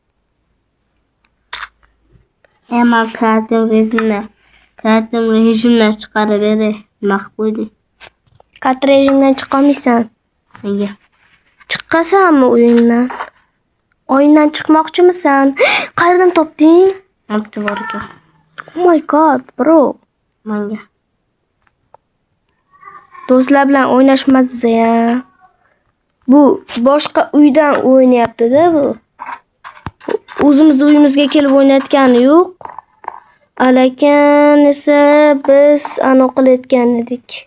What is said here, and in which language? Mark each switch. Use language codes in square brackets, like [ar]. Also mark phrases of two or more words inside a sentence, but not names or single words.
[uz] Men kreativ rejimdan chiqarib beray. Nima qilib qo'yding? Kreativ rejimdan chiqa olmaysan. Nega? Chiqasanmi o'yindan? O'yindan chiqmoqchimisan? Qayerdan topding? Maktab bor ekan. [en] Oh my god, bro. [uz] Menga. Do'stlar bilan o'ynash mazza-ya. Bu boshqa uydan o'ynayapti-da bu. O'zimiz uyimizga kelib o'ynayotgani yo'q. Lekin esa biz anu qilayotgan edik.